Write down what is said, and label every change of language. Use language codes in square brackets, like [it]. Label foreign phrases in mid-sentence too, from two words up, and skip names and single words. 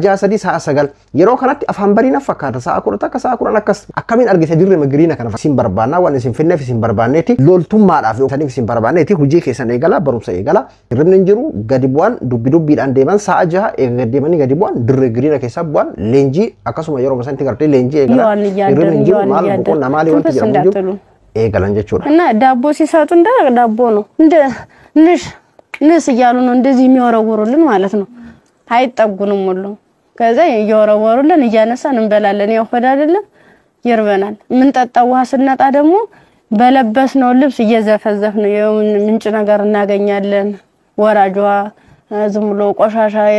[om] jaha sadii sa'a sagal yeroo kanatti afaan bariina fakkaata sa'a kudha takka sa'a kudhan akkas akkamiin argite dirree magiriina kana isin barbaannaa waan isin finneef isin barbaanneeti loltummaadhaaf yookaan isin barbaanneeti hojii keessan eegala barumsa eegala dirreen hin jiru gadi bu'aan dubbiidhaan deeman sa'a jaha eega deemanii gadi bu'aan dirree giriina keessa bu'aan leenjii akkasuma yeroo basanti gartee leenjii eegala dirreen hin jiru maal boqonnaa maali wanti jedhamu jiru eegalan jechuudha እና [am] ዳቦ ሲሰጡ እንደ ዳቦ ነው እንደ ንስ እያሉ ነው እንደዚህ የሚወረውሩልን ማለት ነው አይጠጉንም ሁሉ ከዛ እየወረወሩልን እያነሳን እንበላለን ያው ሆድ አይደለም ይርበናል ምን ጠጣው ውሃ ስንጣ ደግሞ በለበስነው ልብስ እየዘፈዘፍን ምንጭ ነገር እናገኛለን ወራጇ ዝም ብሎ ቆሻሻ